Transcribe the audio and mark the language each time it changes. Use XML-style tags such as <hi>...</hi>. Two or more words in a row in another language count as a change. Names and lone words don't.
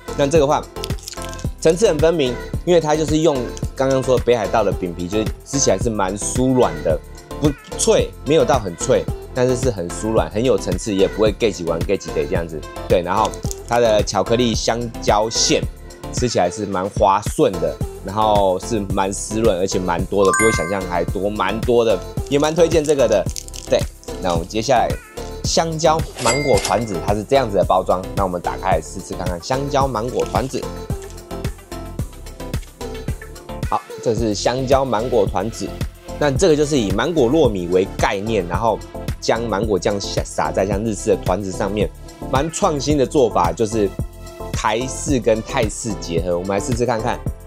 <zh>那這個話層次很分明，因為它就是用剛剛說的北海道的餅皮，就是吃起來是蠻酥軟的，不脆，沒有到很脆，但是是很酥軟，很有层次，也不會 get 起完 get 起的這樣子。對，然後它的巧克力香蕉餡吃起來是蠻滑順的，然後是蠻濕潤，而且蠻多的，比我想象還多，蠻多的，也蠻推薦這個的。对，那我們接下來香蕉芒果團子，它是這樣子的包裝，那我們打開來試試看看香蕉芒果團子。好，這是香蕉芒果團子，那這個就是以芒果糯米為概念，然後將芒果醬撒在像日式的團子上面，蠻創新的做法，就是台式跟泰式結合。我們來試試看看。</zh>